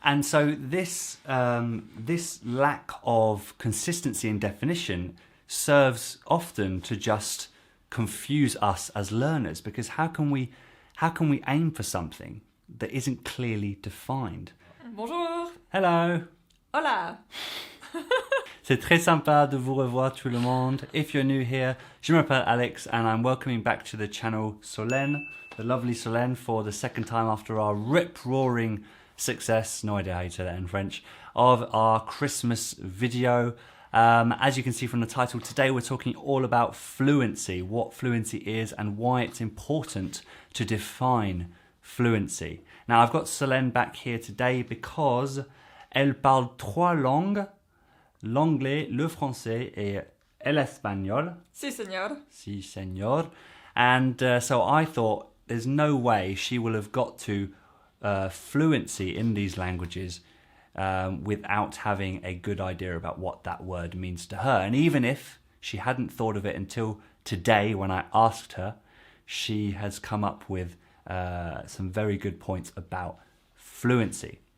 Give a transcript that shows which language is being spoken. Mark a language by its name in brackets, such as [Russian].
[English] And so this lack of consistency in definition serves often to just confuse us as learners, because how can we aim for something that isn't clearly defined? [French] Bonjour. [English] Hello. [Spanish] Hola. [French] C'est très sympa de vous revoir tout le monde. [English] If you're new here, [French] je m'appelle Alex [English] and I'm welcoming back to the channel Solène, the lovely Solène, for the second time after our rip-roaring success, no idea how you say that in French, of our Christmas video. As you can see from the title, today we're talking all about fluency, what fluency is and why it's important to define fluency. Now I've got Solène back here today because [French] elle parle trois langues, l'anglais, le français et l'espagnol. [Spanish] Si, señor. Si, señor. [English] And so I thought there's no way she will have got to fluency in these languages without having a good idea about what that word means to her. And even if she hadn't thought of it until today when I asked her, she has come up with some very good points about fluency.